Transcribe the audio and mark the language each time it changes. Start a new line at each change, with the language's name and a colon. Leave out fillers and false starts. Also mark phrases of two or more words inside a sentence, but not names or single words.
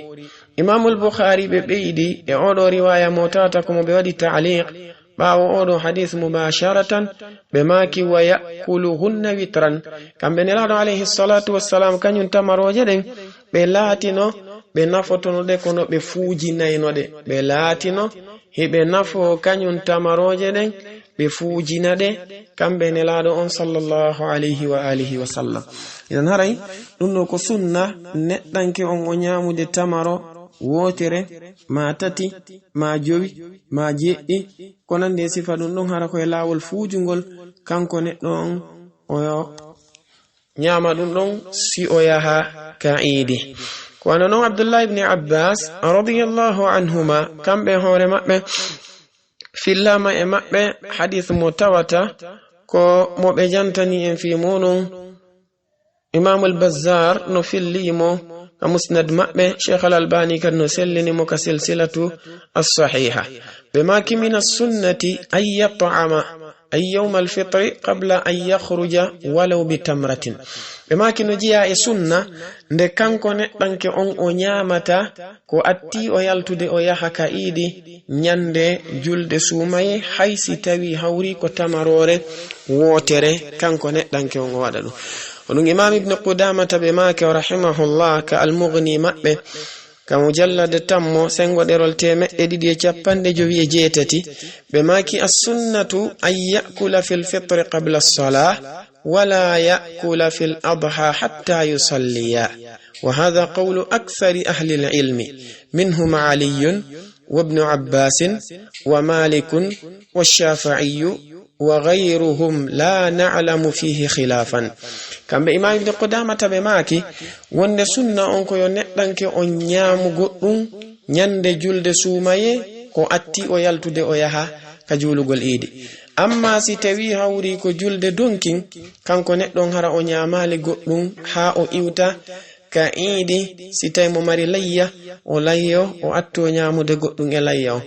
Fula: imamul bukhari ɓe ɓeydi e oɗo riwaya mo tawata komo ɓe waɗi ta'liq ɓawo oɗo hadith mubasharatan ɓe maki
Arabic: ويأكلهن وترا.
Fula: kamɓe nelaɗo
Arabic: عليه الصلاة والسلام
Fula: kañum tamaroje ɗen ɓe laatino ɓe nafotonoɗe kono ɓe fuujinaynoɗe. ɓe laatino hiɓe nafo kañum tamaroje ɗen ɓe fuujinaɗe kamɓe nelaɗo on
Arabic: صلى الله عليه وعلى آله وسلم.
Fula: idan haray ɗum ɗo ko sunna neɗɗanke on o ñamude tamaro wotere ma tati ma jowi ma jeɗɗi ko nande e sifa ɗum ɗon hara koye lawol fuujugol kanko neɗɗo on o ñama ɗum ɗon si o yaha ka iidi. ko wana noon abdullah ibni abbas
Arabic: رضي الله عنهما
Fula: kamɓe hoore maɓɓe fillama e maɓɓe hadith mo tawata ko mo ɓe jantani en fi muɗum imam al-bazzar no fillimo ka musnad maɓɓe cheikh al-albani kad no sellinimo ka silsilatu as-sahiha. ɓe maki
Arabic: من السنة أن يطعم أي يوم الفطر قبل أن يخرج ولو بتمرة.
Fula: ɓe maki no jiya e sunna nde kanko neɗɗanke on o ñamata ko atti o yaltude o yaha ka iidi ñande julde suumaye haysi tawi hawri ko tamarore wotere kanko neɗɗanke on o waɗa ɗum. oɗum imam ibn qudamata ɓe maki rahimahullah ka al-mughni maɓɓe ka mujallade tammo sengo ɗerol 258 ɓe maki
Arabic: السنة أن يأكل في الفطر قبل الصلاة ولا يأكل في الأضحى حتى يصلي. وهذا قول أكثر أهل العلم منهم علي وابن عباس ومالك والشافعي وغيرهم لا نعلم فيه خلافا.
Fula: kamɓe imam ibn qudamata ɓe maki wonde sunna on ko yo neɗɗanke on ñaamu goɗɗum ñande julde suumaye ko atti o yaltude o yaha ka julugol iidi. amma si tawi hawri ko julde donkin kanko neɗɗon hara o ñaamali goɗɗum ha o iwta ka iidi si tawi mo mari layya o layyo o atto ñaamude goɗɗum e layya o.